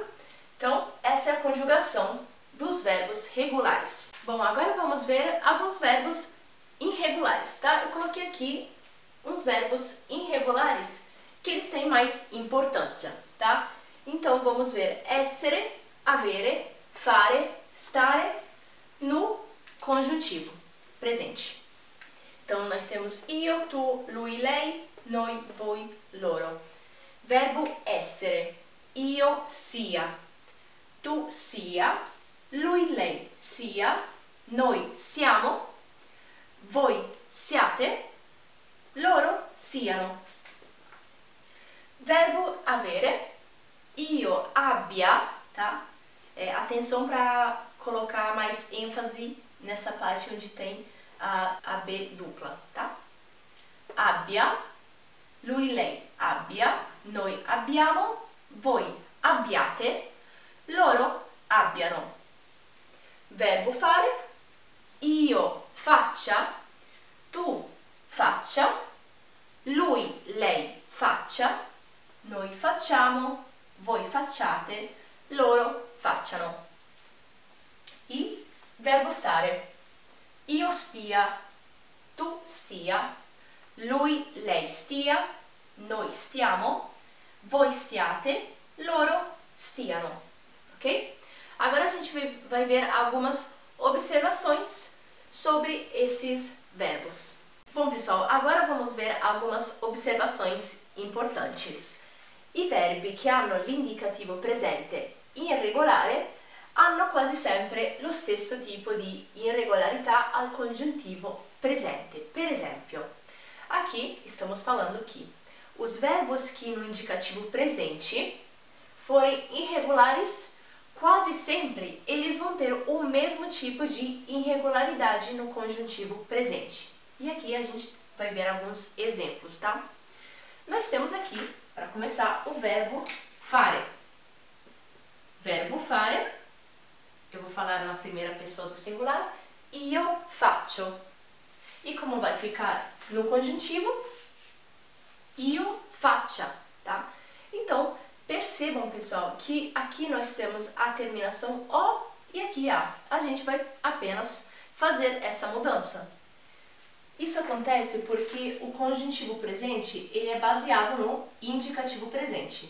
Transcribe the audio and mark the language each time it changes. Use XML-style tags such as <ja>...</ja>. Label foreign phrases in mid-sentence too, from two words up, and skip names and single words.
<pt>Então, essa é a conjugação dos verbos regulares. Bom, agora vamos ver alguns verbos irregulares, tá? Eu coloquei aqui uns verbos irregulares que eles têm mais importância, tá? Então, vamos ver</pt> <it>essere, avere, fare, stare</it> <pt>no conjuntivo presente. Então, nós temos</pt> <it>io, tu, lui, lei, noi, voi, loro. Verbo essere. Io sia, tu sia, lui, lei sia, noi siamo, voi siate, loro siano. Verbo avere. Io abbia,</it> <pt>tá? Atenção para colocar mais ênfase nessa parte onde tem a B dupla, tá?</pt> <it>Abbia, lui, lei abbia, noi abbiamo, voi abbiate, loro abbiano. Verbo fare. Io faccia, tu faccia, lui, lei faccia, noi facciamo, voi facciate, loro facciano. E verbo stare. Io stia, tu stia, lui, lei stia, noi stiamo, voi stiate, loro stiano.</it> <pt>Ok? Agora a gente vai ver algumas observações sobre esses verbos. Bom, pessoal, agora vamos ver algumas observações importantes.</pt> <it>I verbi che hanno l'indicativo presente irregolare hanno quasi sempre lo stesso tipo di irregolarità al congiuntivo presente. Per esempio,</it> <pt>aqui estamos falando que os verbos que no indicativo presente forem irregulares, quase sempre eles vão ter o mesmo tipo de irregularidade no conjuntivo presente. E aqui a gente vai ver alguns exemplos, tá? Nós temos aqui, para começar, o verbo fare. Verbo fare, eu vou falar na primeira pessoa do singular,</pt> <it>io faccio.</it> <pt>E como vai ficar no conjuntivo?</pt> <it>Io faccia,</it> <pt>tá? Então, percebam, pessoal, que aqui nós temos a terminação O e aqui A. A gente vai apenas fazer essa mudança. Isso acontece porque o conjuntivo presente, ele é baseado no indicativo presente.</pt>